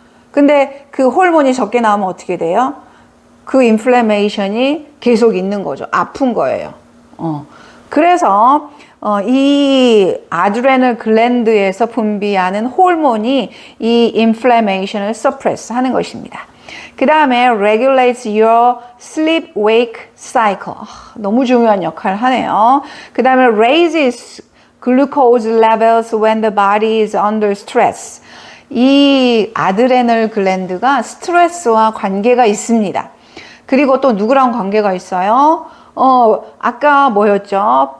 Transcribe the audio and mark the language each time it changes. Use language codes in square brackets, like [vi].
[ko] 근데 그 호르몬이 적게 나오면 어떻게 돼요? 그 인플레메이션이 계속 있는 거죠. 아픈 거예요. 그래서 이 아드레널 글랜드에서 분비하는 호르몬이 이 인플레메이션을 서프레스 하는 것입니다. 그 다음에 [en] regulates your sleep-wake cycle. [ko] 너무 중요한 역할을 하네요. 그 다음에 [en] raises glucose levels when the body is under stress. [ko] 이 아드레널 글랜드가 스트레스와 관계가 있습니다. 그리고 또 누구랑 관계가 있어요? 아까 뭐였죠?